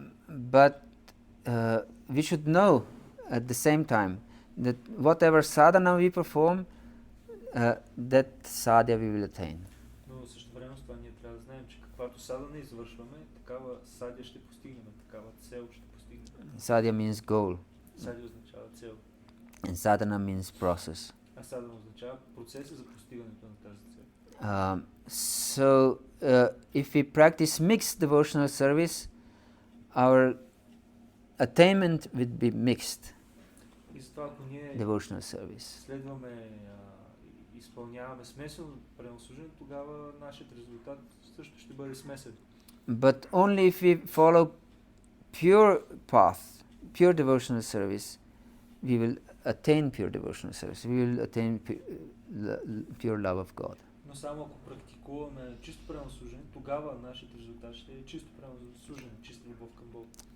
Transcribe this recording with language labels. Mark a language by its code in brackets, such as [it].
[en] But we should know at the same time that whatever sadhana we perform, that sadhya we will attain. [bg] Но също време с това ние трябва да знаем, че каквато садана извършваме, такава садя ще постигнем, такава цел ще постигнем. [en] Sadhya means goal. [bg] Садя означава цел. [en] And sadhana means process. [bg] А садана означава процеса за постигането на тази цел. [en] So if we practice mixed devotional service, our attainment would be mixed [bg] И затова, ако ние [en] devotional service. [bg] следваме, изпълняваме смесено пренослужение, тогава нашият резултат също ще бъде смесен. [en] But only if we follow pure path, pure devotional service, we will attain pure devotional service. We will attain pure love of God. [bg] Но само ако практикуваме чисто пренослужение, тогава нашият резултат ще е чисто пренослужение, чиста любов към Бог.